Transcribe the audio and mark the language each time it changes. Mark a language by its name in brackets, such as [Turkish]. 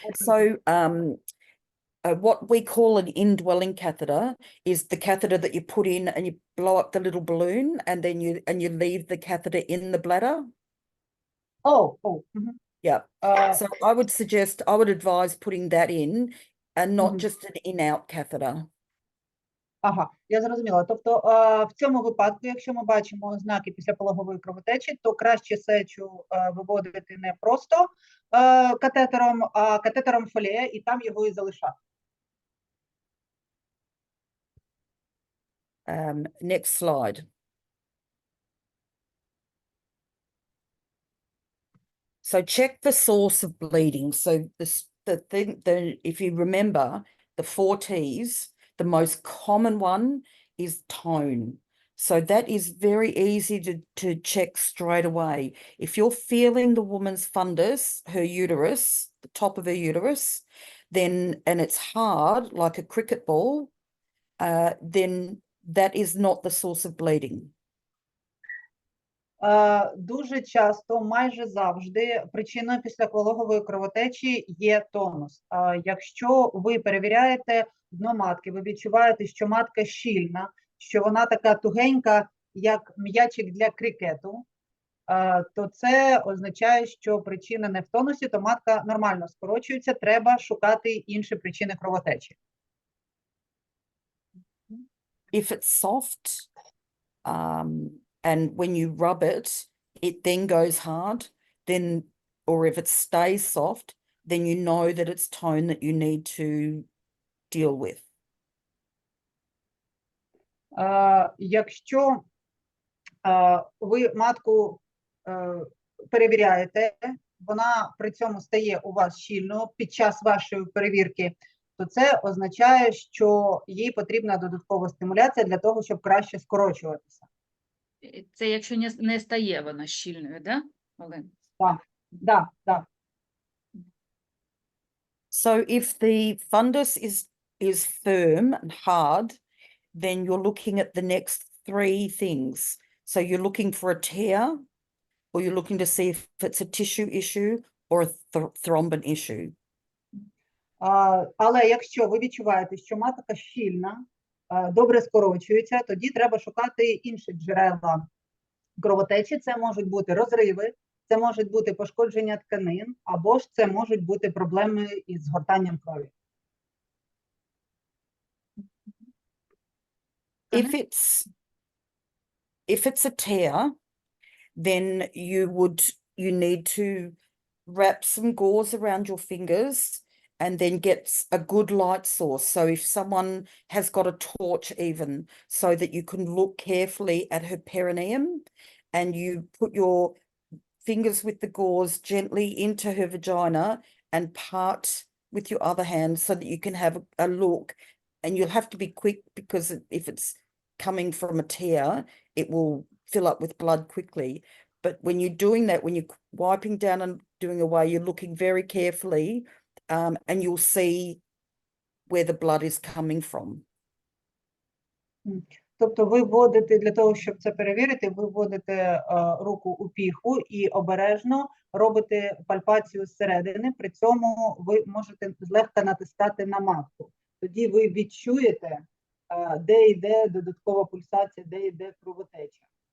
[English] So what we call an indwelling catheter is the catheter that you put in and you blow up the little balloon, and then you leave the catheter in the bladder. Mm-hmm. Yeah. So I would advise putting that in and not just an in-out catheter. [Ukrainian] Ага, я зрозуміла. Тобто в цьому випадку, якщо ми бачимо ознаки післяпологової кровотечі, то краще сечу виводити не просто катетером, а катетером фолія, і там його і залишати. [English] Next slide. So check the source of bleeding. So if you remember the 4 T's, the most common one is tone. So that is very easy to check straight away. If you're feeling the woman's fundus, her uterus, the top of her uterus, then, and it's hard, like a cricket ball, then that is not the source of bleeding. [Ukrainian] Дуже часто, майже завжди, причиною післяпологової кровотечі є тонус. Якщо ви перевіряєте дно матки, ви відчуваєте, що матка щільна, що вона така тугенька, як м'ячик для крикету, то це означає, що причина не в тонусі, то матка нормально скорочується, треба шукати інші причини кровотечі. [English] If it's soft, and when you rub it, it then goes hard, then, or if it stays soft, then you know that it's tone that you need to deal with. [Ukrainian] Якщо ви матку перевіряєте, вона при цьому стає у вас щільною під час вашої перевірки, то це означає, що їй потрібна додаткова стимуляція для того, щоб краще скорочуватися. Це якщо не стає вона щільною, да, Олена? Так, Да, да. [English] So if the fundus is firm and hard, then you're looking at the next three things. So you're looking for a tear, or you're looking to see if it's a tissue issue or a thrombin issue. [Ukrainian] Але якщо ви відчуваєте, що матка щільна, добре скорочується, тоді треба шукати інші джерела кровотечі. Це можуть бути розриви, це можуть бути пошкодження тканин, або ж це можуть бути проблеми із згортанням крові. [English] If it's a tear, then you need to wrap some gauze around your fingers and then get a good light source. So if someone has got a torch even, so that you can look carefully at her perineum, and you put your fingers with the gauze gently into her vagina and part with your other hand so that you can have a look. And you'll have to be quick, because if it's coming from a tear, it will fill up with blood quickly. But when you're doing that, when you're wiping down and doing away, you're looking very carefully, and you'll see where the blood is coming from. [Ukrainian] Тобто ви вводите, для того, щоб це перевірити, ви вводите руку у піху і обережно робите пальпацію зсередини, при цьому ви можете злегка натискати на матку. Тоді ви відчуєте, де йде додаткова пульсація, де йде кровотеча.